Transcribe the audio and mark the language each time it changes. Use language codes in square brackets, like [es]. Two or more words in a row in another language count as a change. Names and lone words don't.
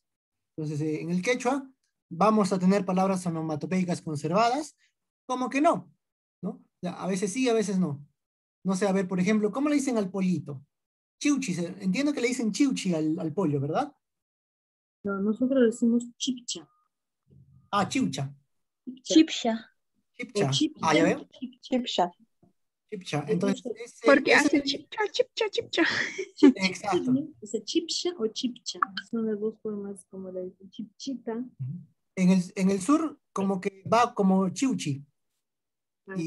[es] Entonces, en el quechua vamos a tener palabras onomatopeicas conservadas, como que no, ¿no? O sea, a veces sí, a veces no. No sé, a ver, por ejemplo, ¿cómo le dicen al pollito? Chiuchi, entiendo que le dicen chiuchi al pollo, ¿verdad? No, nosotros decimos chipcha. Ah, chiucha. Chipsha. Chipcha. Chipcha. Ah, ya veo. Chipsha. Chipcha. Entonces, Porque hace chipcha, chipcha, chipcha. exacto. ¿Es chipcha o chipcha? Son las dos formas como le dicen. Chipchita. En el sur, como que va como chiuchi. Y